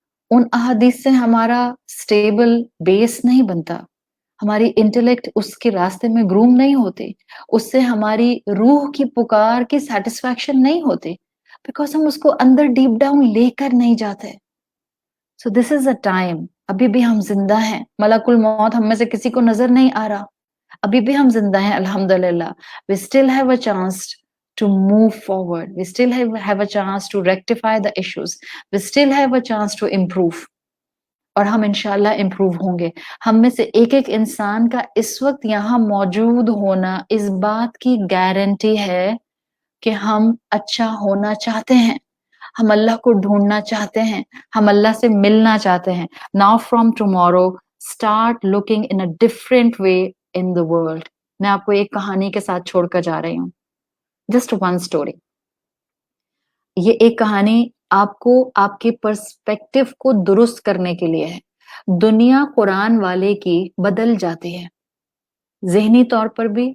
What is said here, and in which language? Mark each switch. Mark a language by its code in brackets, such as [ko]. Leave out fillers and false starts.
[ur] ان احادیث سے ہمارا اسٹیبل بیس نہیں بنتا، ہماری انٹلیکٹ اس کے راستے میں گروم نہیں ہوتی، اس سے ہماری روح کی پکار کی سیٹسفیکشن نہیں ہوتی، بیکاز ہم اس کو اندر ڈیپ ڈاؤن لے کر نہیں جاتے. [en] So this is a time. [ur] ابھی بھی ہم زندہ ہیں، ملک الموت ہم میں سے کسی کو نظر نہیں آ رہا، ابھی بھی ہم زندہ ہیں الحمدللہ. [en] we still have a chance to move forward, we still have a chance to rectify the issues, we still have a chance to improve. [ur] اور ہم انشاءاللہ امپروو ہوں گے. ہم میں سے ایک ایک انسان کا اس وقت یہاں موجود ہونا اس بات کی گارنٹی ہے کہ ہم اچھا ہونا چاہتے ہیں، ہم اللہ کو ڈھونڈنا چاہتے ہیں، ہم اللہ سے ملنا چاہتے ہیں. [en] Now from tomorrow start looking in a different way in the world. [ur] میں آپ کو ایک کہانی کے ساتھ چھوڑ کر جا رہی ہوں. [en] Just one story. [ur] یہ ایک کہانی آپ کو آپ کے پرسپیکٹیو کو درست کرنے کے لیے ہے. دنیا قرآن والے کی بدل جاتی ہے ذہنی طور پر بھی.